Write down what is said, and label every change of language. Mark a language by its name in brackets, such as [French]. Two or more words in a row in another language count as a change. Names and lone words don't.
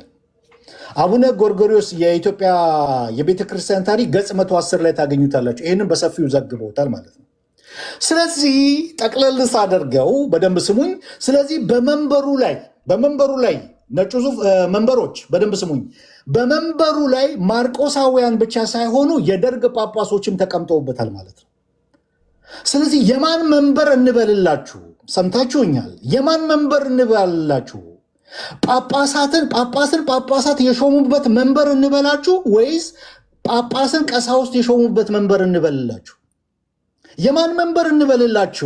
[Amharic] አቡነ ጎርጎርዮስ የኢትዮጵያ የቤተክርስቲያን ታሪክ ገጽ 110 ላይ ታገኙታላችሁ። ይህንን በሰፊው ዘግበውታል ማለት ነው። ስለዚህ ጠቅለል ሳደርገው በደንብ ስሙኝ። ስለዚህ በመንበሩ ላይ ነጩ ዙፍ መንበሮች በደንብ ስሙኝ። በመንበሩ ላይ ማርቆሳውያን ብቻ ሳይሆኑ የደርግ ጳጳሶችም ተቀምጠውበታል ማለት ነው። ስለዚህ የማን መንበር እንበልላችሁ? ሰምታችሁኛል? የማን መንበር እንበልላችሁ? ጳጳሳት የሾሙበት መንበር እንበላችሁ ወይስ ጳጳስን ቀሳውስት የሾሙበት መንበር እንበልላችሁ። የማን መንበር እንበልላችሁ?